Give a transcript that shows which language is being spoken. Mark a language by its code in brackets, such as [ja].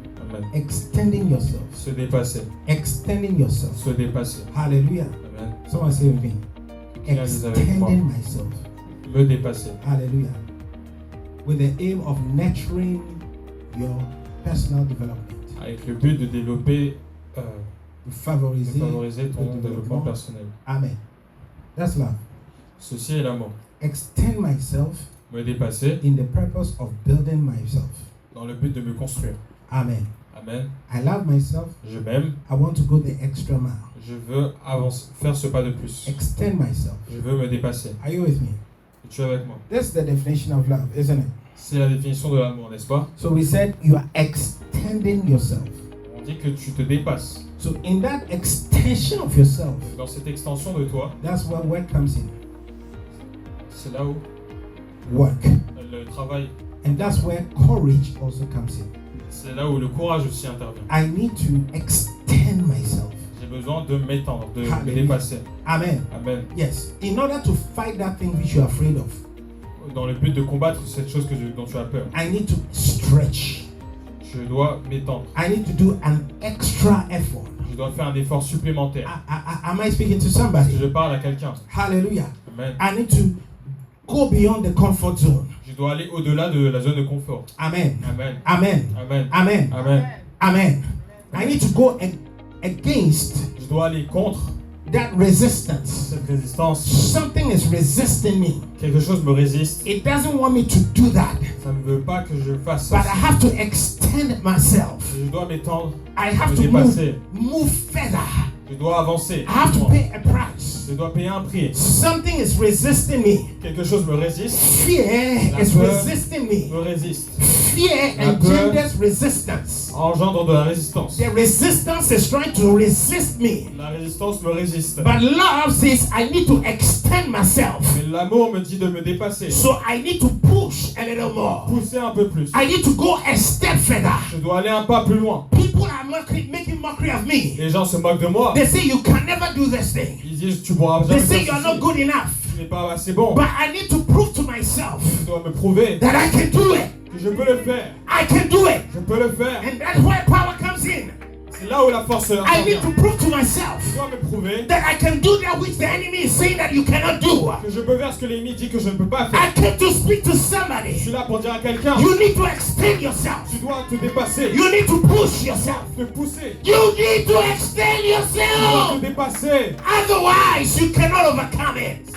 [en] Amen. Extending yourself. [fr] Se dépasser. [en] Extending yourself. [fr] Se dépasser. [en] Hallelujah. Amen. Someone say with me. [fr] Réalise avec moi. [en] Extending myself. [fr] Me dépasser. [en] Hallelujah. With the aim of nurturing your personal development. [fr] Avec le but de développer, To de favoriser favoriser ton le développement personnel. [en] Amen. That's love. [fr] Ceci est l'amour. [en] Extend myself [fr] Me dépasser [en] in the purpose of building myself. [fr] dans le but de me construire. [en] Amen. Amen. I love myself. [fr] Je m'aime. [en] I want to go the extra mile. [fr] Je veux avancer, faire ce pas de plus. [en] Extend myself. [fr] Je veux me dépasser. [en] Are you with me? [fr] Es-tu avec moi? [en] That's the definition of love, isn't it? [fr] C'est la définition de l'amour, n'est-ce pas? [en] So we said you are extending yourself. [fr] On dit que tu te dépasses. [en] So in that extension of yourself, [fr] Dans cette extension de toi, [en] that's where work comes in. [fr] c'est là où [en] Work. [fr] le travail, [en] And that's where courage also comes in. [fr] c'est là où le courage aussi intervient. [en] I need to extend myself. [fr] J'ai besoin de m'étendre, de me [en] Hallelujah. [fr] dépasser. [en] Amen. Amen. Yes. In order to fight that thing which you're afraid of, [fr] Dans le but de combattre cette chose dont tu as peur, [en] I need to stretch. [fr] je dois m'étendre. [en] I need to do an extra effort. [fr] Je dois faire un effort supplémentaire. [en] Am I speaking to [fr] Parce que [en] somebody? [fr] je parle à quelqu'un. [en] Hallelujah. Amen. I need to go beyond the comfort zone. [fr] Je dois aller au-delà de la zone de confort. [en] Amen. Amen. Amen. Amen. Amen. Amen. Amen. I need to go against [fr] Je dois aller contre [en] that resistance. [fr] cette résistance. [en] Something is resisting me. [fr] Quelque chose me résiste. [en] It doesn't want me to do that. [fr] Ça ne veut pas que je fasse [en] But [fr] ça. [en] I have to extend myself. [fr] Je dois m'étendre. [en] I have [fr] Me [en] to [fr] dépasser. [en] move further. [fr] Je dois avancer. [en] I have to pay a price. [fr] Je dois payer un prix. [en] Something is resisting me. [fr] Quelque chose me résiste. [en] Fear [fr] La [en] is [fr] peur [en] resisting me. [fr] Me résiste. [en] Fear [fr] La peur [en] engenders resistance. [fr] Engendre de la résistance. [en] The resistance is trying to resist me. [fr] La résistance me résiste. [en] But love says I need to extend myself. [fr] Mais l'amour me dit de me dépasser. [en] So I need to push a little more. [fr] Pousser un peu plus. [en] I need to go a step further. [fr] Je dois aller un pas plus loin. [en] People are making mockery of me. [fr] Les gens se moquent de moi. [en] They say you can never do this thing. [fr] Ils disent tu pourras [en] They [fr] jamais [en] say [fr] faire [en] you're not [fr] ceci. [en] good enough. [fr] Tu n'es pas assez bon. [en] But I need to prove to myself [fr] Je dois me prouver [en] that I can do it. [fr] que je peux le faire. [en] I can do it. [fr] Je peux le faire. [en] And that's where power comes in. [fr] C'est là où la force [en] I need [fr] intervient. [en] to prove to myself [fr] Je dois me prouver [en] that I can do that which the enemy is saying that you cannot do. [fr] que je peux faire ce que l'ennemi dit que je ne peux pas [en] I [fr] faire. [en] came to speak to [fr] Je [en] somebody. [fr] suis là pour dire à quelqu'un, [en] You need to extend yourself. [fr] tu dois te dépasser, [en] You need to push yourself. [fr] te pousser, [en] You need to extend [fr] tu dois te [en] yourself. [fr] dépasser. [en] Otherwise, you cannot overcome it.